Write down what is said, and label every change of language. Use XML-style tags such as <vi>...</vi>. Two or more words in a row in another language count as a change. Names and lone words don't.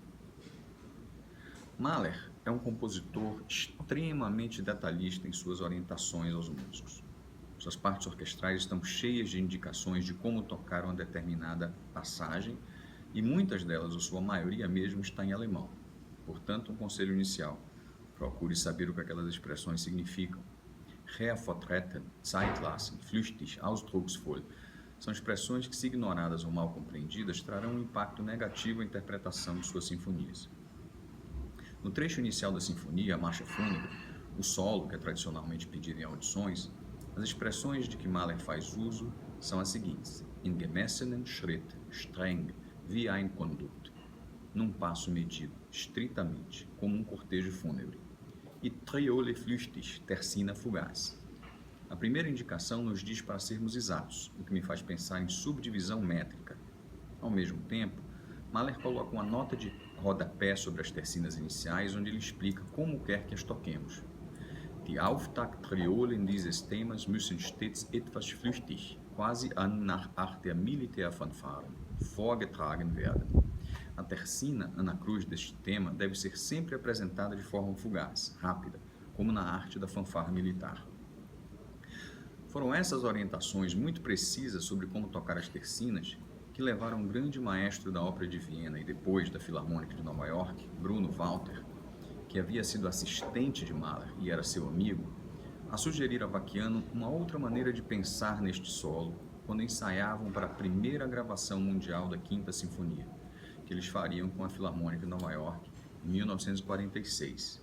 <pt>Mahler é um compositor extremamente detalhista em suas orientações aos músicos. Suas partes orquestrais estão cheias de indicações de como tocar uma determinada passagem e muitas delas, ou sua maioria mesmo, está em alemão. Portanto, um conselho inicial: procure saber o que aquelas expressões significam.</pt> <de>Hervortreten, Zeitlassen, flüchtig, ausdrucksvoll</de> <pt>são expressões que, se ignoradas ou mal compreendidas, trarão um impacto negativo à interpretação de suas sinfonias. No trecho inicial da sinfonia, a marcha fúnebre, o solo, que é tradicionalmente pedido em audições, as expressões de que Mahler faz uso são as seguintes:</pt> <de>in gemessenen Schritt, streng, wie ein Condukt,</de> <pt>num passo medido, estritamente, como um cortejo fúnebre, e</pt> <de>Triole flüchtig,</de> <pt>tercina fugaz. A primeira indicação nos diz para sermos exatos, o que me faz pensar em subdivisão métrica. Ao mesmo tempo, Mahler coloca uma nota de rodapé sobre as tercinas iniciais, onde ele explica como quer que as toquemos.</pt> <de>Die Auftakttriolen dieses Themas müssen stets etwas flüchtig, quasi nach Art der Militärfanfaren, vorgetragen werden.</de> <pt>A tercina anacruz deste tema deve ser sempre apresentada de forma fugaz, rápida, como na arte da fanfarra militar. Foram essas orientações muito precisas sobre como tocar as tercinas que levaram um grande maestro da Ópera de Viena e depois da Filarmônica de Nova York, Bruno Walter, que havia sido assistente de Mahler e era seu amigo, a sugerir a Vacchiano uma outra maneira de pensar neste solo quando ensaiavam para a primeira gravação mundial da Quinta Sinfonia, que eles fariam com a Filarmônica de Nova York em 1946.</pt>